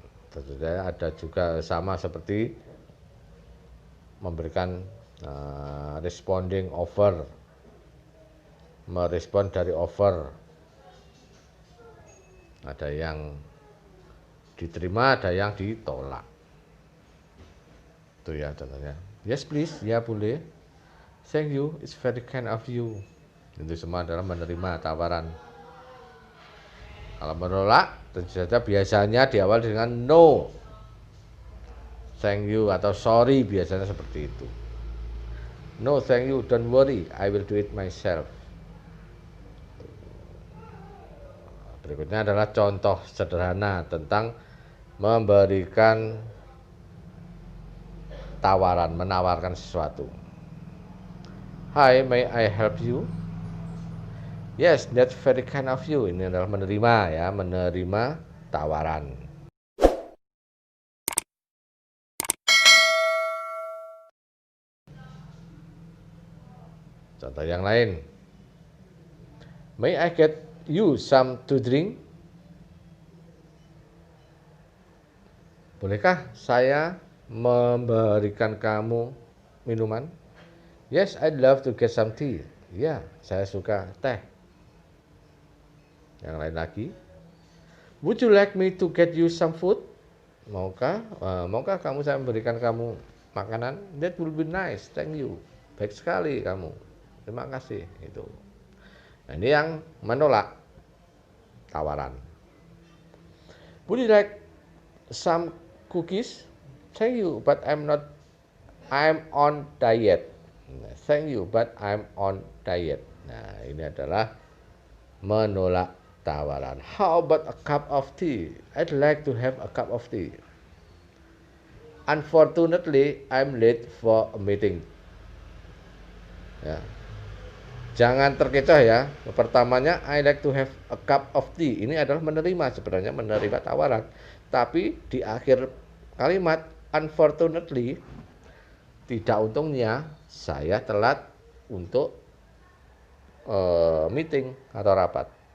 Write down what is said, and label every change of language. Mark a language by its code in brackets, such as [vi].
[id] Tentunya ada juga sama seperti memberikan [en] responding offer, [id] merespon dari offer. Ada yang diterima, ada yang ditolak. Itu ya contohnya. [en] Yes please, [id] ya boleh. [en] Thank you, it's very kind of you. [id] Itu semua adalah menerima tawaran. Kalau menolak, tentu saja biasanya diawali dengan [en] no, thank you, [id] atau sorry, biasanya seperti itu. [en] No thank you, don't worry, I will do it myself. [id] Berikutnya adalah contoh sederhana tentang memberikan tawaran, menawarkan sesuatu. [en] Hi, may I help you? Yes, that's very kind of you. [id] Ini adalah menerima ya, menerima tawaran. Contoh yang lain. [en] May I get you some to drink? [id] Bolehkah saya memberikan kamu minuman? [en] Yes, I'd love to get some tea. [id] Ya, saya suka teh. Yang lain lagi. [en] Would you like me to get you some food? [id] Maukah kamu saya memberikan kamu makanan? [en] That will be nice, thank you. [id] Baik sekali kamu. Terima kasih. Itu. Nah, ini yang menolak tawaran. [en] Would you like some cookies? Thank you, but I'm on diet. Thank you, but I'm on diet. [id] Nah, ini adalah menolak tawaran. [en] How about a cup of tea? I'd like to have a cup of tea. Unfortunately, I'm late for a meeting. Ya. [id] Jangan terkecoh ya. Pertamanya, [en] I like to have a cup of tea. [id] Ini adalah menerima, sebenarnya menerima tawaran. Tapi di akhir kalimat, unfortunately, tidak untungnya, saya telat untuk meeting atau rapat.